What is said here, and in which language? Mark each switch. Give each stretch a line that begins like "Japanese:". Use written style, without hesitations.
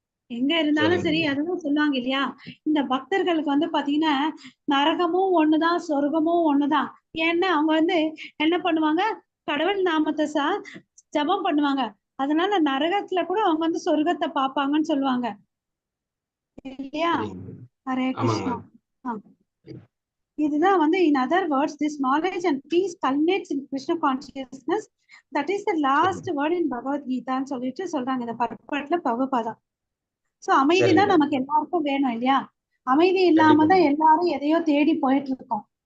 Tamil: எங்க இருந்தாலும் சரி, அதுதான் சொல்லுவாங்க இல்லையா? இந்த பக்தர்களுக்கு வந்து பாத்தீங்கன்னா நரகமும் ஒண்ணுதான், சொர்க்கமும் ஒண்ணுதான். ஏன்னா அவங்க வந்து என்ன பண்ணுவாங்க? கடவுள் நாமத்தை ஜபம் பண்ணுவாங்க. அதனால நரகத்துல கூட அவங்க வந்து சொர்க்கத்தை பாப்பாங்கன்னு சொல்லுவாங்க இல்லையா? ஹரே கிருஷ்ணா. இதுதான் வந்து
English: in other words this knowledge and peace culminates in Krishna consciousness, that is the last word in Bhagavad Gita
Tamil: ன்னு சொல்லிட்டு சொல்றாங்க இந்த பர்பட்ல பிரபுபாதா. சோ அமைதி தான் நமக்கு எல்லாருக்கும் வேணும் இல்லையா? அமைதி இல்லாம தான் எல்லாரும் எதையோ தேடி போயிட்டு இருக்கோம்.